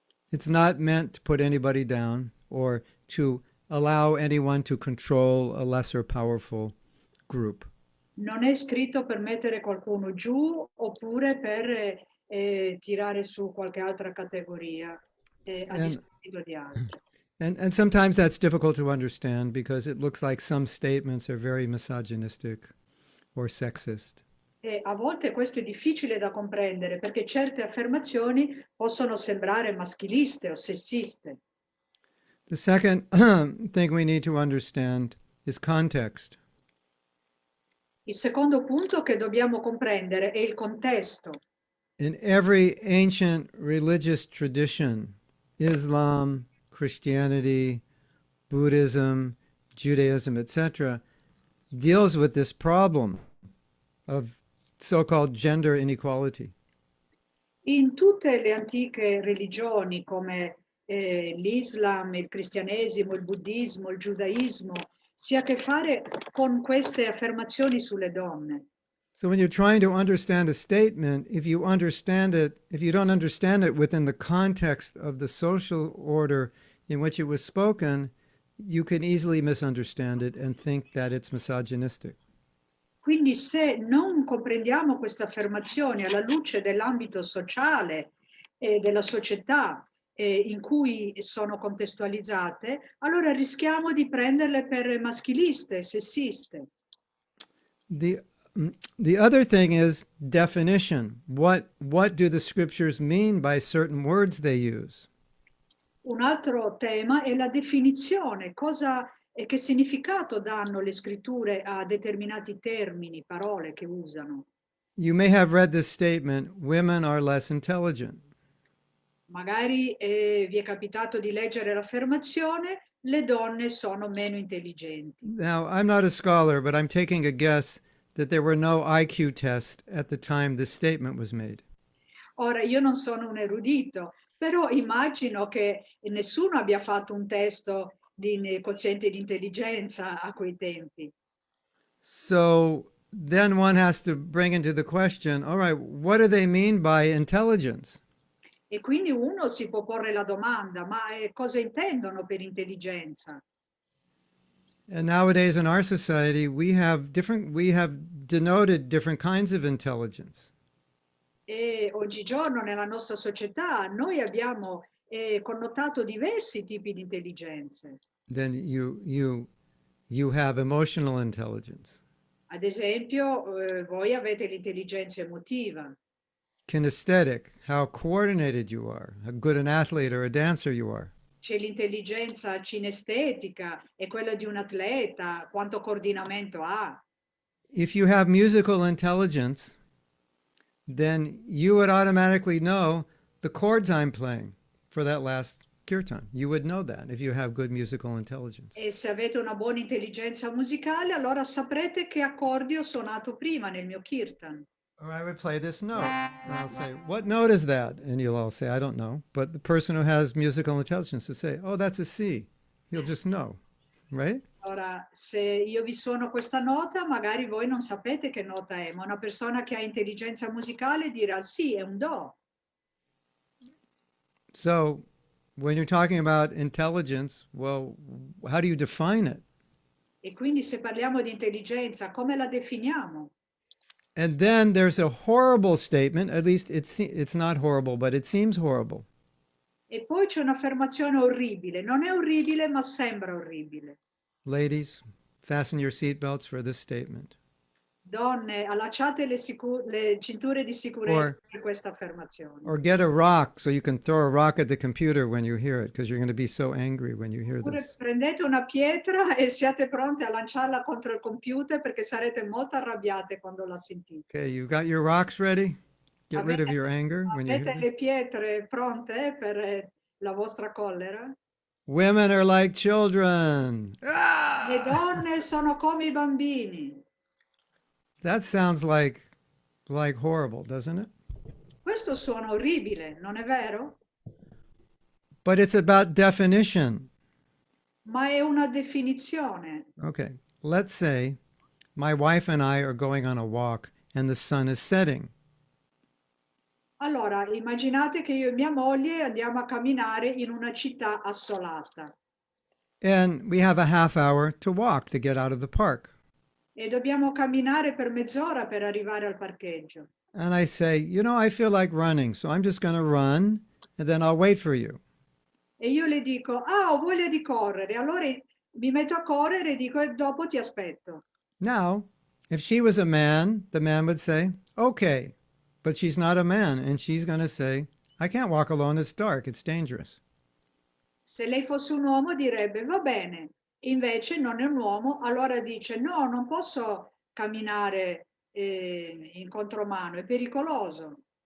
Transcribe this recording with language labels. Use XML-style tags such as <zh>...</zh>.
<en>It's not meant to put anybody down or to allow anyone to control a lesser powerful group.</en> <it>Non è scritto per mettere qualcuno giù oppure per tirare su qualche altra categoria a discapito di altri.</it> <en>And sometimes that's difficult to understand because it looks like some statements are very misogynistic or sexist.</en> <it>E a volte questo è difficile da comprendere perché certe affermazioni possono sembrare maschiliste o sessiste.</it> <en>The second thing we need to understand is context.</en> <it>Il secondo punto che dobbiamo comprendere è il contesto.</it> <en>In every ancient religious tradition, Islam, Christianity, Buddhism, Judaism, etc., deals with this problem of so-called gender inequality.</en> <it>In tutte le antiche religioni come l'Islam, il cristianesimo, il buddismo, il giudaismo, si ha a che fare con queste affermazioni sulle donne.</it> <en>So when you're trying to understand a statement, if you don't understand it within the context of the social order in which it was spoken, you can easily misunderstand it and think that it's misogynistic.</en> <it>Quindi se non comprendiamo queste affermazioni alla luce dell'ambito sociale e della società in cui sono contestualizzate, allora rischiamo di prenderle per maschiliste, sessiste.</it> <en>The other thing is definition. What do the scriptures mean by certain words they use?</en> <it>Un altro tema è la definizione, cosa e che significato danno le scritture a determinati termini, parole che usano.</it> <en>You may have read this statement, women are less intelligent.</en> <it>Magari vi è capitato di leggere l'affermazione, le donne sono meno intelligenti.</it> <en>Now, I'm not a scholar, but I'm taking a guess that there were no IQ tests at the time this statement was made.</en> <it>Ora, io non sono un erudito, però immagino che nessuno abbia fatto un testo di quoziente di intelligenza a quei tempi.</it> <en>So then one has to bring into the question, all right, what do they mean by intelligence?</en> <it>E quindi uno si può porre la domanda, ma cosa intendono per intelligenza?</it> <en>And nowadays in our society, we have denoted different kinds of intelligence.</en> <it>E oggigiorno nella nostra società noi abbiamo connotato diversi tipi di intelligenze.</it> <en>Then you have emotional intelligence,</en> <it>Ad esempio, voi avete l'intelligenza emotiva,</it> <en>kinesthetic, how coordinated you are, how good an athlete or a dancer you are.</en> <it>c'è l'intelligenza cinestetica, è quella di un atleta, quanto coordinamento ha.</it> <en>If you have musical intelligence, then you would automatically know the chords I'm playing for that last kirtan. You would know that if you have good musical intelligence.</en> <it>E se avete una buona intelligenza musicale, allora saprete che accordi ho suonato prima nel mio kirtan.</it> <en>Or I would play this note, and I'll say, what note is that? And you'll all say, I don't know. But the person who has musical intelligence will say, oh, that's a C. He'll just know, right?</en> <it>Ora, se io vi suono questa nota, magari voi non sapete che nota è, ma una persona che ha intelligenza musicale dirà sì, è un do.</it> <en>So when you're talking about intelligence, well, how do you define it?</en> <it>E quindi se parliamo di intelligenza, come la definiamo?</it> <en>And then there's a horrible statement, at least it's not horrible, but it seems horrible.</en> <it>E poi c'è un'affermazione orribile. Non è orribile, ma sembra orribile.</it> <en>Ladies, fasten your seatbelts for this statement.</en> <it>Donne, allacciate le cinture di sicurezza</it> <en>Or-</en> <it>per questa affermazione.</it> <en>Or get a rock so you can throw a rock at the computer when you hear it, because you're going to be so angry when you hear</en> <it>Oppure prendete una pietra e siate pronte a lanciarla contro il computer perché sarete molto arrabbiate quando la sentite.</it> <en>Okay, you got your rocks ready? Get rid of your anger when you hear</en> <it>Avete</it> <en>this?</en> <it>le pietre pronte per la vostra collera?</it> <en>Women are like children.</en> <it>Le Ah! donne sono come i bambini.</it> <en>That sounds like horrible, doesn't it?</en> <it>Questo suona orribile, non è vero?</it> <en>But it's about definition.</en> <it>Ma è una definizione.</it> <en>Okay, let's say my wife and I are going on a walk and the sun is setting.</en> <it>Allora, immaginate che io e mia moglie andiamo a camminare in una città assolata</it> <en>And we have a half hour to walk to get out of the park.</en> <it>e dobbiamo camminare per mezz'ora per arrivare al parcheggio.</it> <en>And I say, I feel like running, so I'm just going to run and then I'll wait for you.</en> <it>E io le dico, ah, ho voglia di correre. Allora mi metto a correre e dico, e dopo ti aspetto.</it> <en>Now, if she was a man, the man would say, okay. But she's not a man, and she's going to say, I can't walk alone. It's dark. It's dangerous.</en> <it>Se lei fosse un uomo direbbe, va bene. Invece non è un uomo, allora dice, no, non posso camminare in contromano, è pericoloso.</it>